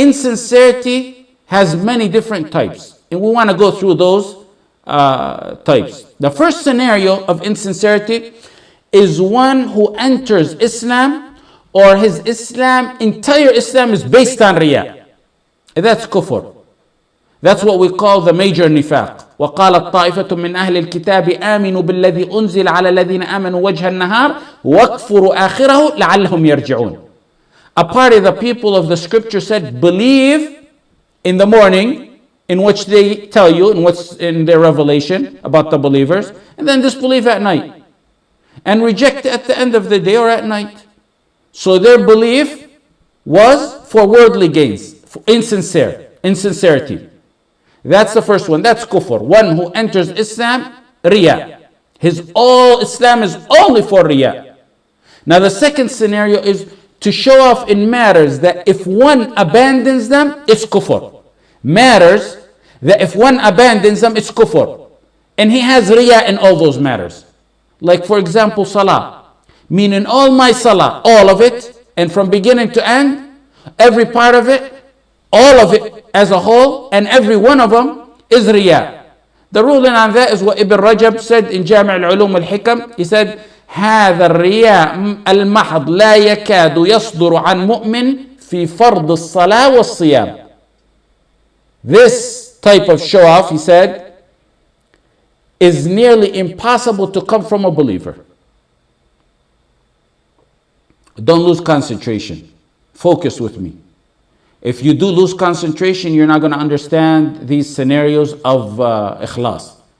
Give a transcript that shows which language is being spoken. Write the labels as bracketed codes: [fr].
[en] Insincerity has many different types, and we want to go through those types. The first scenario of insincerity is one who enters Islam, or his entire Islam is based on riya. That's kufr. That's what we call the major nifaq. [ar] وقالت طائفة من أهل الكتاب آمنوا بالذي أنزل على الذين آمنوا وجه النهار واكفروا آخره لعلهم يرجعون. [en] A part of the people of the scripture said, believe in the morning, in which they tell you, in what's in their revelation about the believers, and then disbelieve at night, and reject at the end of the day or at night. So their belief was for worldly gains, for insincerity. That's the first one. That's kufr. One who enters Islam, riya. His all Islam is only for riya. Now the second scenario is to show off in matters that if one abandons them, it's kufr. Matters that if one abandons them, it's kufr. And he has riya in all those matters. Like for example, salah. Meaning all my salah, all of it, and from beginning to end, every part of it, all of it as a whole, and every one of them is riya. The ruling on that is what Ibn Rajab said in Jami' al-Ulum al-Hikam. He said, [ar] هذا الرياء المحض لا يكاد يصدر عن مؤمن في فرض الصلاة والصيام. [en] This type of show off, he said, is nearly impossible to come from a believer. Don't lose concentration. Focus with me. If you do lose concentration, you're not going to understand these scenarios of ikhlas.